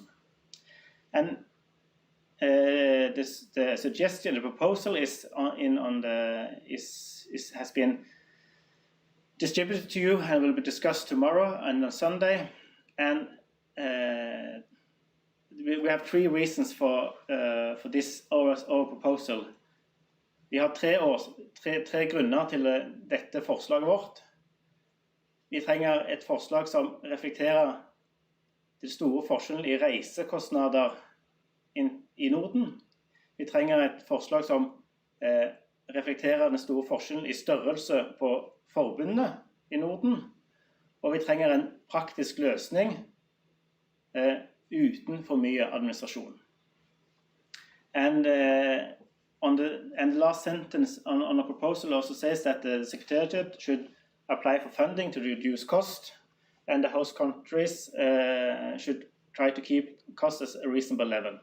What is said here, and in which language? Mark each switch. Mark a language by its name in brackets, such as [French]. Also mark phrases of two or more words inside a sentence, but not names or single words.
[English] And the suggestion, the proposal has been distributed to you and will be discussed tomorrow and on Sunday. And we have 3 reasons for this our proposal. [Norwegian] Vi har tre grunner til dette forslaget vårt. Vi trenger et forslag som reflekterer den store forskjellen i reisekostnader i Norden. Vi trenger et forslag som reflekterer den store forskjellen i størrelse på forbundene i Norden. Og vi trenger en praktisk løsning uten for mye administrasjon. [English] And the last sentence on the proposal also says that the Secretariat should apply for funding to reduce cost, and the host countries should try to keep costs at a reasonable level.